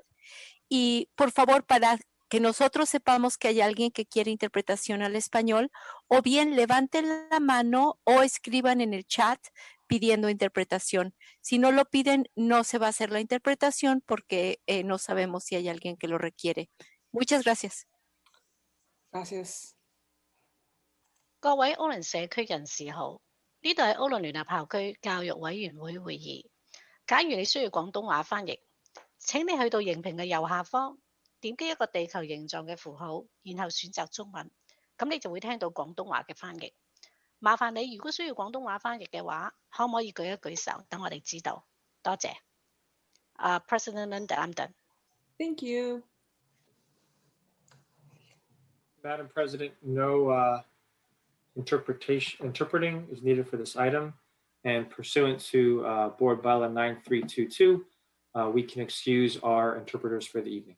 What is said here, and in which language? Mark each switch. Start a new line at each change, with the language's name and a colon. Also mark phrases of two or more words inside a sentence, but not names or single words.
Spanish: Y por favor, para que nosotros sepamos que hay alguien que quiere interpretación al español, o bien levanten la mano o escriban en el chat pidiendo interpretación. Si no lo piden, no se va a hacer la interpretación porque no sabemos si hay alguien que lo requiere. Muchas gracias. Gracias.
Cantonese: 各位奧倫社區人士好，呢度係奧倫聯合校區教育委員會會議。假如你需要廣東話翻譯，請你去到熒屏嘅右下方，點擊一個地球形狀嘅符號，然後選擇中文，咁你就會聽到廣東話嘅翻譯。麻煩你如果需要廣東話翻譯嘅話，可唔可以舉一舉手，等我哋知道？
English: 多謝。President Linda, I'm done. Thank you. Madam President, no interpreting is needed for this item, and pursuant to Board Bylaw 9322, we can excuse our interpreters for the evening.